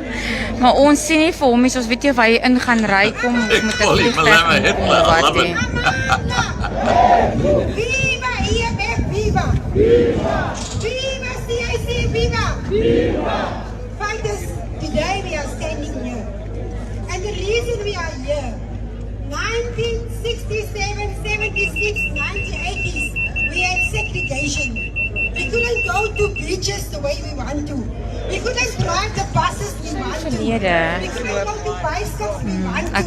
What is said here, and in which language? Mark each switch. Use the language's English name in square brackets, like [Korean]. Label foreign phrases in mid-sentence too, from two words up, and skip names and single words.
[Afrikaans] Maar ons sien nie vir hom nie. Ons weet nie of hy in gaan ry kom of met 'n vliegtuig kom of wat nie. [English] Viva EFF, viva! Viva! Viva CIC, viva! Viva! Fighters, today we are standing here. And the reason we are here, 1967, 76, 1980s, we had segregation. We couldn't go to beaches the way we want to. We couldn't drive the buses we want to. We couldn't go to bicycles we want to.